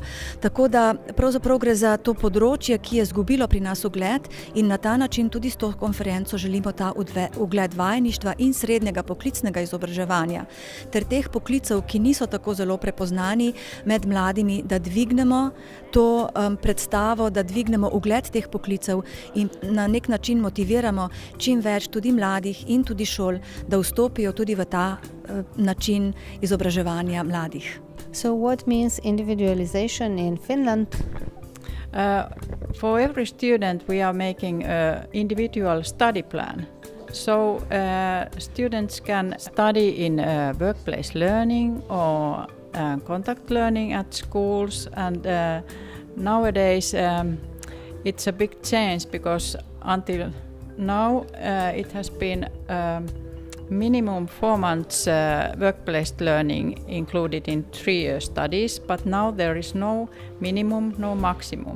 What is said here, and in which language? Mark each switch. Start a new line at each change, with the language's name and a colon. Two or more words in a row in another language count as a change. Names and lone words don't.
Slovenian: Tako da pravzaprav gre za to področje, ki je izgubilo pri nas ugled in na ta način tudi s to konferenco želimo ta ugled vajeništva in srednjega poklicnega izobraževanja ter teh poklicev, ki niso tako zelo prepoznani med mladimi, da dvignemo to predstavo, da dvignemo ugled teh poklicev in na nek način motiviramo čim več tudi mladih in tudi šol, da vstopijo tudi v ta način izobraževanja mladih.
English: So what means individualization in Finland? For every student we are making an individual study plan. So students can study in workplace learning or contact learning at schools, and nowadays it's a big change because until now it has been minimum 4 months workplace learning included in 3-year studies, but now there is no minimum, no maximum.